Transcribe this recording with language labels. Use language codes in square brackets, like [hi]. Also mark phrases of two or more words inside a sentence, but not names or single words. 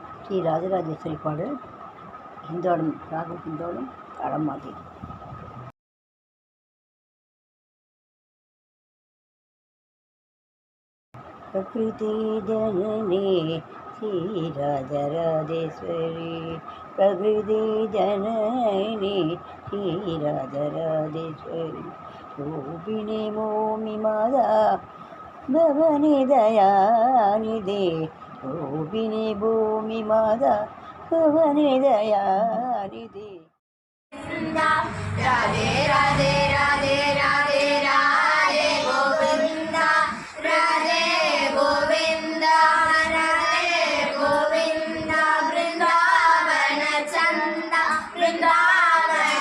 [ta] ஸ்ரீ ராஜராஜேஸ்வரி பாடல் ஹிந்தோளம் ராகம் ஹிந்தோளம் தாளம் மாதிரி. [sa] प्रकृति जननी श्री राजराजेश्वरी, प्रकृति जननी श्री राजराजेश्वरी, रूपिणी मोमि माता भवनि दयानिधे, रूपिणी भूमि माता भवनि दयानिधे. [hi] राधे राधे राधे राधे राधे गोविंदा, राधे गोविंदा, राधे गोविंदा, वृंदावन चंदा, वृंदावन